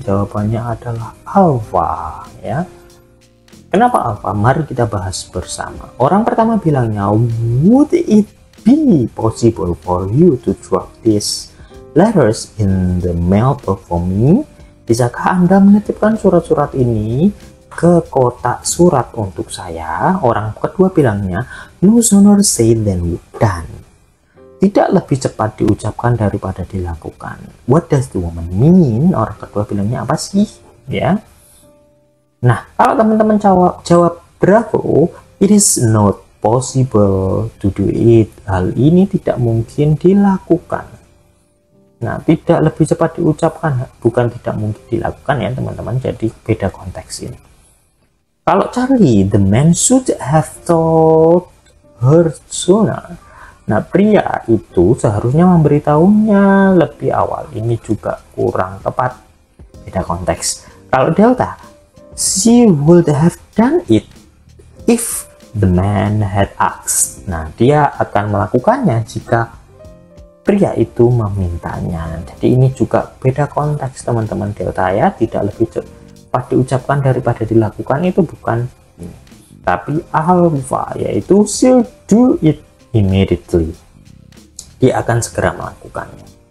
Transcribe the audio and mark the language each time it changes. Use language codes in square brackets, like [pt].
[id] Jawabannya adalah alpha ya. Kenapa alpha? Mari kita bahas bersama. Orang pertama bilangnya, [en] would it be possible for you to drop these letters in the mail for me? [id] Bisakah Anda menitipkan surat-surat ini ke kotak surat untuk saya? Orang kedua bilangnya, [en] no sooner said than done. [id] Tidak lebih cepat diucapkan daripada dilakukan. [en] What does the woman mean? [id] Orang kedua bilangnya apa sih? Ya. Nah, kalau teman-teman jawab bravo, [en] it is not possible to do it. [id] Hal ini tidak mungkin dilakukan. Nah, tidak lebih cepat diucapkan, bukan tidak mungkin dilakukan ya teman-teman. Jadi beda konteks ini. [en] Kalau Charlie, the man should have told her sooner. [id] Nah, pria itu seharusnya memberitahunya lebih awal. Ini juga kurang tepat, beda konteks. [en] Kalau Delta, she would have done it if the man had asked. [id] Nah, dia akan melakukannya jika pria itu memintanya. Jadi ini juga beda konteks teman-teman. Delta ya, tidak lebih cepat diucapkan daripada dilakukan, itu bukan ini. Tapi alpha yaitu [en] she'll do it immediately. [id] Dia akan segera melakukannya.